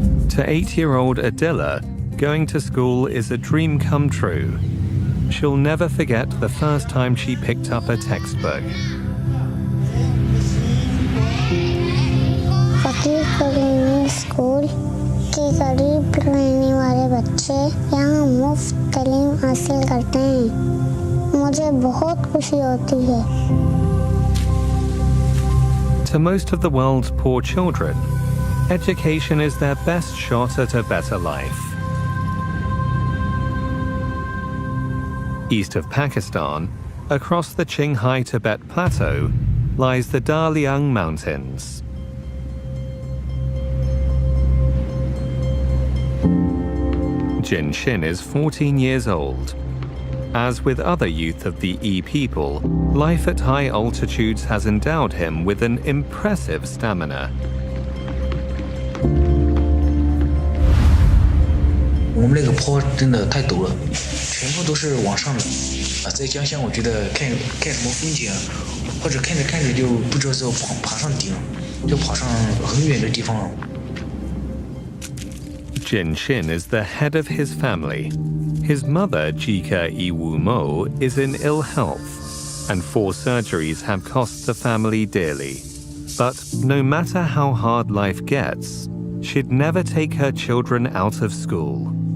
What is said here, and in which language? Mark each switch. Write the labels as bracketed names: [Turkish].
[English] To 8-year-old Adila, going to school is a dream come true. She'll never forget the first time she picked up a textbook. [Hindi] School के करीब रहने वाले बच्चे यहाँ मुफ्त तालीम हासिल करते हैं। मुझे बहुत खुशी होती है। [English] To most of the world's poor children, education is their best shot at a better life. East of Pakistan, across the Qinghai Tibet Plateau, lies the Daliang Mountains. Jin Shin is 14 years old. As with other youth of the E people, life at high altitudes has endowed him with an impressive stamina. [Chinese] 我们那个坡真的太陡了，全部都是往上的。在家乡，我觉得看什么风景，或者看着看着就不知道就爬上顶，就跑上很远的地方了。 [English] Jin Shin is the head of his family. His mother, Jika Iwu Mo, is in ill health, and 4 surgeries have cost the family dearly. But no matter how hard life gets, she'd never take her children out of school.